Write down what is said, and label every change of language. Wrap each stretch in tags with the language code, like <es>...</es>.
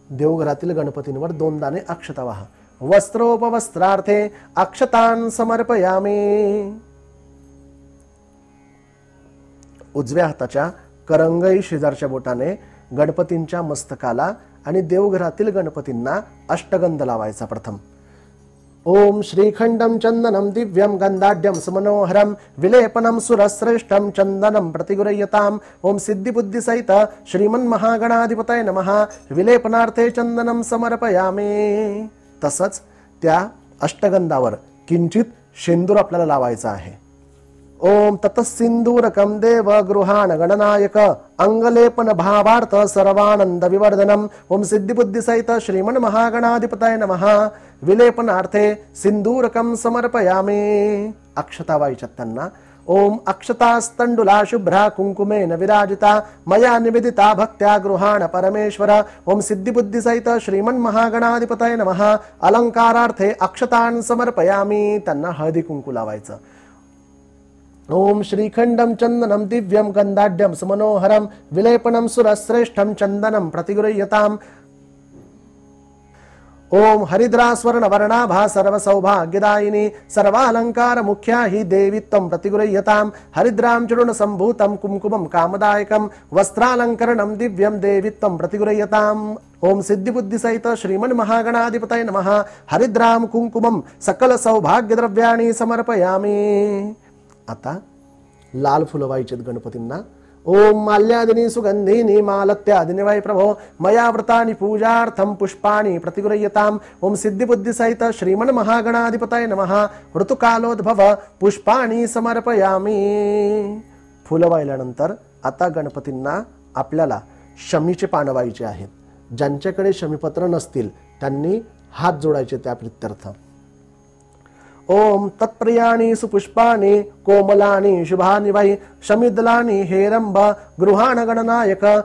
<mr>देवघरातील गणपतींवर 2 दाणे अक्षता वाहा.</mr> <sa>वस्त्रोपवस्त्रार्थे अक्षतान् समर्पयामी.</sa> <mr>उजव्या हाताच्या करंगई शेजारच्या बोटाने गणपतींच्या मस्तकाला आणि देवघरातील गणपतींना अष्टगंध लावायचा. प्रथम</mr> <sa>ओम श्रीखंडम चंदनम दिव्यम गंधाढ्यम सुमनोहरम विलेपनम सुरश्रेष्ठम चंदनम प्रतिगृह्यताम. ओम सिद्धिबुद्धिसहित श्रीमन्महागणाधिपतये नमः. विलेपनार्थे चंदनम समर्पयामी.</sa> <mr>तसंच त्या अष्टगंधावर किंचित शेंदूर आपल्याला लावायचा आहे.</mr> <sa>ओम ततसिंदूरकं देव गृहाण गणनायक अंगलेपन भावार्थ सर्वानंद विवर्धनम. ओम सिद्धिबुद्धिसहित श्रीमन्महागणाधिपतये नमः. विलेपनार्थे सिंदूरकं समर्पयामी.</sa> <mr>अक्षता वाहायच्यात त्यांना.</mr> <sa>ओम अक्षतास्तंडुला शुभ्रा कुंकुमेन विराजिता मया निवेदिता भक्त्या गृहाण परमेश्वर. ओम सिद्धिबुद्धिसहित श्रीमन्महागणाधिपतये नमः. अलंकारार्थे अक्षतान् समर्पयामी.</sa> <mr>त्यांना हळदी कुंकू लावायचं.</mr> <sa>ओम श्रीखंडम चंदनम दिव्यम गंधाढ्यम सुमनोहरम विलेपनम सुरश्रेष्ठम चंदनम प्रतिगृह्यताम. ओम हरिद्रास्वर्ण वर्णाभा सर्व सौभाग्यदायिनी सर्वालंकार मुख्या हि देवी त्वं प्रतिगृह्यताम. हरिद्रां चूर्ण संभूतं कुंकुमं कामदायकं वस्त्रालंकरणं दिव्यं देवी त्वं प्रतिगृह्यताम. ओम सिद्धिबुद्धिसहित श्रीमन्महागणाधिपतये नमः. हरिद्रां कुंकुमं सकल सौभाग्य द्रव्याणि समर्पयामी.</sa> <mr>आता लाल फुलं व्हायचेत गणपतींना.</mr> <sa>ओम माल्यादिनी सुगंधिनी मालत्यादिनी वै प्रभो मया व्रतानि पूजार्थं पुष्पाणि प्रतिगृह्यताम्. ओम सिद्धिबुद्धिसहित श्रीमन्महागणाधिपतये नमः. ऋतुकालोद्भव पुष्पाणि समर्पयामी.</sa> <mr>फुलं वाहिल्यानंतर आता गणपतींना आपल्याला शमीचे पानं व्हायचे आहेत. ज्यांच्याकडे शमीपत्र नसतील त्यांनी हात जोडायचे त्या प्रित्यर्थ.</mr> <sa>ओम तत्प्रियाणि सुपुष्पाणि कोमलानि शुभानि वै शमिदलानि हेरंब गृहाण गणनायक.</sa>